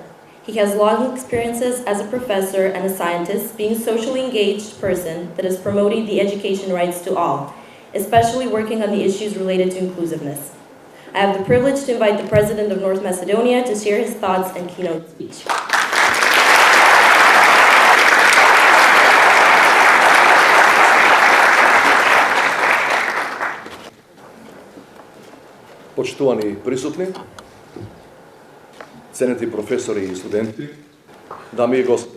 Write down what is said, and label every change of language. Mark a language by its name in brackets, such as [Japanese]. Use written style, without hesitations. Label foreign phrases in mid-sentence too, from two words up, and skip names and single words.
[English] He has long experiences as a professor and a scientist, being a socially engaged person that is promoting the education rights to all, especially working on the issues related to inclusiveness. I have the privilege to invite the President of North Macedonia to share his thoughts and keynote speech. [Macedonian] Почитувани присутни, ценети професори и студенти, дами и господи.